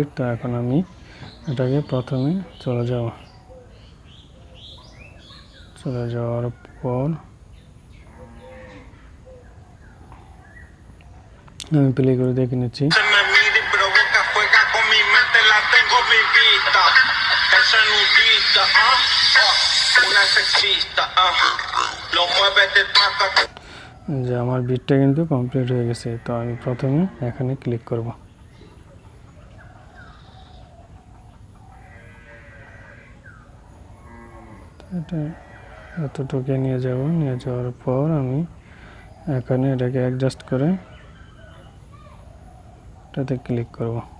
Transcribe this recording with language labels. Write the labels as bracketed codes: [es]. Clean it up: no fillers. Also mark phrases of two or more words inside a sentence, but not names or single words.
[bn] তো এখন আমি এটাকে প্রথমে চলে যাওয়ার পর আমি প্লে করে দেখে নিচ্ছি। [es] Se me mira y provoca, juega con mi mente, la tengo mi vista. Esa nudista, una sexista, lo mueve de taca. [bn] যে আমার বিটটা কিন্তু কমপ্লিট হয়ে গেছে। তো আমি প্রথমে এখানে ক্লিক করব। এটা এতটুকু নিয়ে যাওয়ার পর আমি এখানে এটাকে অ্যাডজাস্ট করে এটাতে ক্লিক করব।